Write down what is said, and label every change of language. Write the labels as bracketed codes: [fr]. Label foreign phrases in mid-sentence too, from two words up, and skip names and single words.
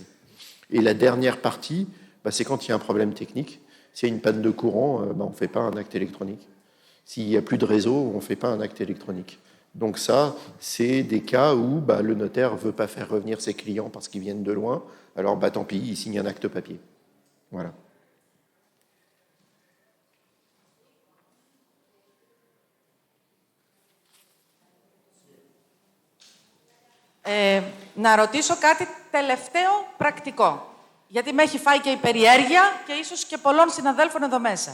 [fr] Et la dernière partie, c'est quand il y a un problème technique. S'il y a une panne de courant, on ne fait pas un acte électronique. S'il n'y a plus de réseau, on ne fait pas un acte électronique. Donc ça, c'est des cas où le notaire ne veut pas faire revenir ses clients parce qu'ils viennent de loin. Alors, tant pis, il signe un acte papier. Voilà. [el] Να ρωτήσω κάτι τελευταίο πρακτικό. Γιατί με έχει φάει και η περιέργεια και ίσως και πολλών συναδέλφων εδώ μέσα.